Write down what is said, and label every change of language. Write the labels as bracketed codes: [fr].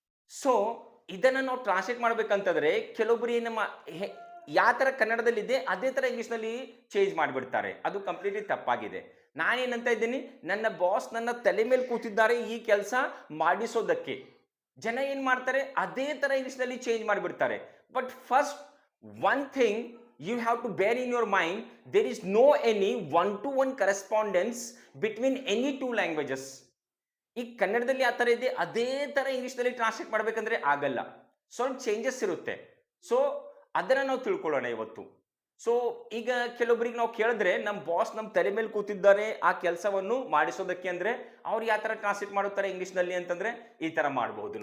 [kn] So ಇದನ್ನ ನಾವು translate ಮಾಡ್ಬೇಕಂತಂದ್ರೆ ಕೆಲವೊಬ್ಬರು ಯಾವ ತರ ಕನ್ನಡದಲ್ಲಿದೆ ಅದೇ ತರ ಇಂಗ್ಲಿಷ್ನಲ್ಲಿ ಚೇಂಜ್ ಮಾಡಿಬಿಡ್ತಾರೆ. ಅದು ಕಂಪ್ಲೀಟ್ಲಿ ತಪ್ಪಾಗಿದೆ. ನಾನೇನಂತ ಇದ್ದೀನಿ, ನನ್ನ ಬಾಸ್ ನನ್ನ ತಲೆ ಮೇಲೆ ಕೂತಿದ್ದಾರೆ ಈ ಕೆಲಸ ಮಾಡಿಸೋದಕ್ಕೆ. ಜನ ಏನ್ ಮಾಡ್ತಾರೆ, ಅದೇ ತರ ಇಂಗ್ಲಿಷ್ನಲ್ಲಿ ಚೇಂಜ್ ಮಾಡಿಬಿಡ್ತಾರೆ. [en] But first one thing you have to bear in your mind, there is no any one-to-one correspondence between any two languages. [kn] ಈ ಕನ್ನಡದಲ್ಲಿ ಆ ತರ ಇದೆ, ಅದೇ ತರ ಇಂಗ್ಲಿಷ್ನಲ್ಲಿ ಟ್ರಾನ್ಸ್ಲೇಟ್ ಮಾಡ್ಬೇಕಂದ್ರೆ ಆಗಲ್ಲ. ಸ್ವಲ್ಪ ಚೇಂಜಸ್ ಇರುತ್ತೆ. ಸೊ ಅದನ್ನ ನಾವು ತಿಳ್ಕೊಳ್ಳೋಣ ಇವತ್ತು. ಸೊ ಈಗ ಕೆಲವೊಬ್ಬರಿಗೆ ನಾವು ಕೇಳಿದ್ರೆ, ನಮ್ಮ ಬಾಸ್ ನಮ್ಮ ತಲೆ ಮೇಲೆ ಕೂತಿದ್ದಾರೆ ಆ ಕೆಲಸವನ್ನು ಮಾಡಿಸೋದಕ್ಕೆ ಅಂದ್ರೆ ಅವ್ರು ಯಾವ ತರ ಟ್ರಾನ್ಸ್ಲೇಟ್ ಮಾಡುತ್ತಾರೆ ಇಂಗ್ಲಿಷ್ನಲ್ಲಿ ಅಂತಂದ್ರೆ ಈ ತರ ಮಾಡಬಹುದು.